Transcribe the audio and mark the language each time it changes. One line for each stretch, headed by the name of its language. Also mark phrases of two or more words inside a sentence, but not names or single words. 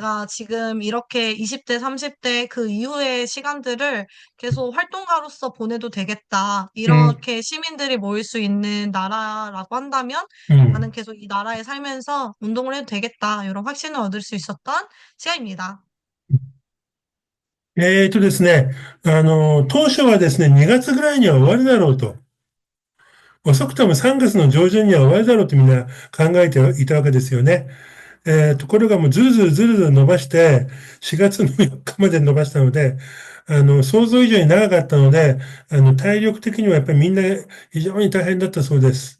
Korean: 내가 지금 이렇게 20대, 30대 그 이후의 시간들을 계속 활동가로서 보내도 되겠다. 음, 이렇게 시민들이 모일 수 있는 나라라고 한다면 나는 계속 이 나라에 살면서 운동을 해도 되겠다. 이런 확신을 얻을 수 있었던 시간입니다.
Japanese: ですね、当初はですね、2月ぐらいには終わるだろうと。遅くとも3月の上旬には終わるだろうとみんな考えていたわけですよね。ところがもうずるずるずるずる伸ばして、4月の4日まで伸ばしたので、想像以上に長かったので、体力的にはやっぱりみんな非常に大変だったそうです。